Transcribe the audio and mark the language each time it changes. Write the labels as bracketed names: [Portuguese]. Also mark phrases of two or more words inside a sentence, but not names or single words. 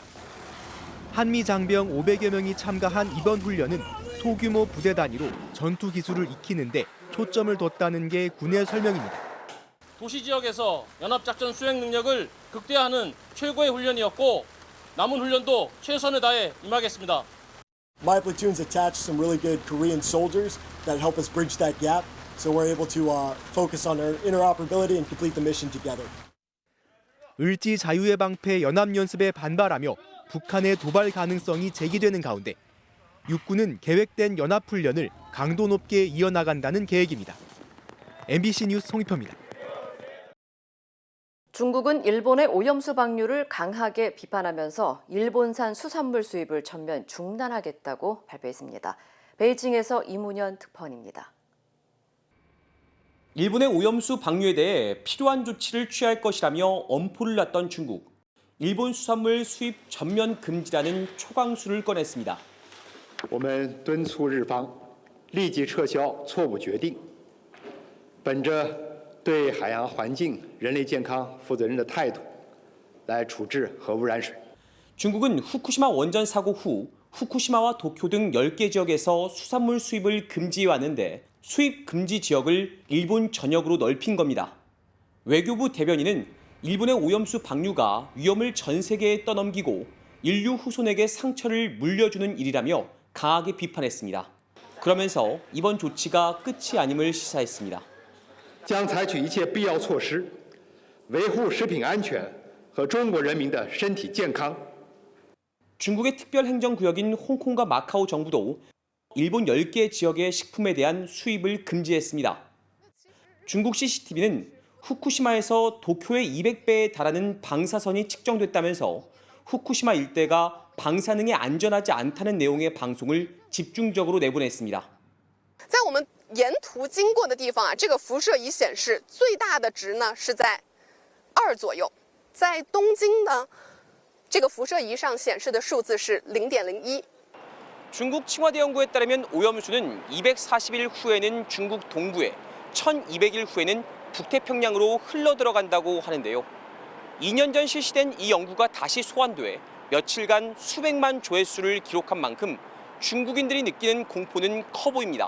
[Korean] 한미 장병 500여 명이 참가한 이번 훈련은 소규모 부대 단위로 전투 기술을 익히는 데 초점을 뒀다는 게 군의 설명입니다. 도시 지역에서 연합작전 수행 능력을 극대화하는 최고의 훈련이었고 남은 훈련도 최선을 다해 임하겠습니다. [English] My platoon's attached some really good Korean soldiers that help us bridge that gap, so we're able to focus on our interoperability and complete the mission together. [Korean] 을지 자유의 방패 연합연습에 반발하며 북한의 도발 가능성이 제기되는 가운데 육군은 계획된 연합훈련을 강도 높게 이어나간다는 계획입니다. MBC 뉴스 송희표입니다. 중국은 일본의 오염수 방류를 강하게 비판하면서 일본산 수산물 수입을 전면 중단하겠다고 발표했습니다. 베이징에서 이문현 특파원입니다. 일본의 오염수 방류에 대해 필요한 조치를 취할 것이라며 엄포를 놨던 중국. 일본 수산물 수입 전면 금지라는 초강수를 꺼냈습니다. [Chinese] 我们敦促日方立即撤销错误决定，本着对海洋环境、人类健康负责任的态度来处置核污染水。 [Korean] 중국은 후쿠시마 원전 사고 후 후쿠시마와 도쿄 등 10개 지역에서 수산물 수입을 금지해왔는데 수입 금지 지역을 일본 전역으로 넓힌 겁니다. 외교부 대변인은 일본의 오염수 방류가 위험을 전 세계에 떠넘기고 인류 후손에게 상처를 물려주는 일이라며 강하게 비판했습니다. 그러면서 이번 조치가 끝이 아님을 시사했습니다. [Chinese] 将采取一切必要措施，维护食品安全和中国人民的身体健康。 [Korean] 중국의 특별행정구역인 홍콩과 마카오 정부도 일본 10개 지역의 식품에 대한 수입을 금지했습니다. 중국 CCTV는 후쿠시마에서 도쿄의 200배에 달하는 방사선이 측정됐다면서 후쿠시마 일대가 방사능에 안전하지 않다는 내용의 방송을 집중적으로 내보냈습니다. [Chinese] 在我们沿途经过的地方啊，这个辐射仪显示最大的值呢是在2左右，在东京呢，这个辐射仪上显示的数字是0.01。 [Korean] 중국 칭화대 연구에 따르면 오염수는 240일 후에는 중국 동부에, 1200일 후에는 북태평양으로 흘러 들어간다고 하는데요. 2년 전 실시된 이 연구가 다시 소환돼 며칠간 수백만 조회수를 기록한 만큼 중국인들이 느끼는 공포는 커 보입니다.